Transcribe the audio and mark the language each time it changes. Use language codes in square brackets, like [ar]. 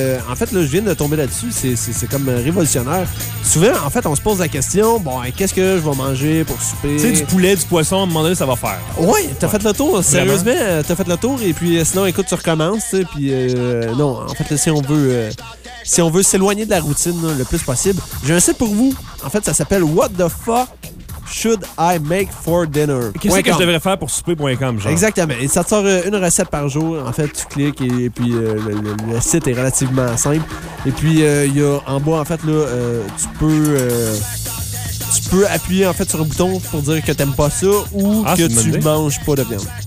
[fr] En fait, là, je viens de tomber là-dessus. C'est comme révolutionnaire. Souvent, en fait, on se pose la question, bon, qu'est-ce que je vais manger pour souper? Tu sais, du poulet, du poisson, à un moment donné, ça va faire. Oui, t'as fait le tour. Sérieusement, t'as fait le tour. Et puis, sinon, écoute, tu recommences. Puis, non, en fait, là, si on veut s'éloigner de la routine là, le plus possible, j'ai un site pour vous. En fait, ça s'appelle « [en] What the fuck? Should I make for dinner? » [fr] Qu'est-ce que je devrais faire pour souper.com, genre? Exactement. Et ça te sort une recette par jour. En fait, tu cliques et puis le site est relativement simple. Et puis, il y a en bas, en fait, là, tu peux appuyer en fait sur un bouton pour dire que t'aimes pas ça ou que tu manges pas de viande.